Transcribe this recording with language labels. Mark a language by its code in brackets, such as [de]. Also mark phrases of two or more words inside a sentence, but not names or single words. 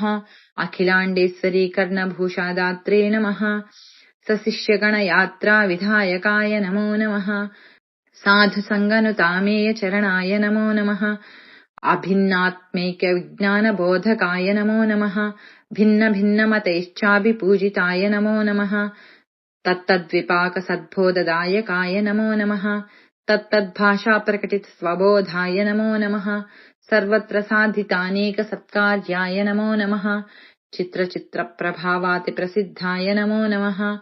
[sa] अखिलाण्डेश्वरी कर्णभूषादात्रे नमः. सशिष्यगणयात्रा विधायकाय नमो नमः. साधुसंगनुतामेय चरणाय नमो नमः. अभिन्नात्मैक्य विज्ञान बोधकाय नमो नमः. भिन्न भिन्नमतैश्चाभिपूजिताय नमो नमः. तत्तद्विपाकसद्बोधदायकाय नमो नमः। तत्तद्भाषाप्रकटितस्वबोधाय नमो नमः। सर्वत्र साधितानेकसत्कार्याय नमो नमः। चित्रचित्रप्रभावातिप्रसिद्धाय नमो नमः।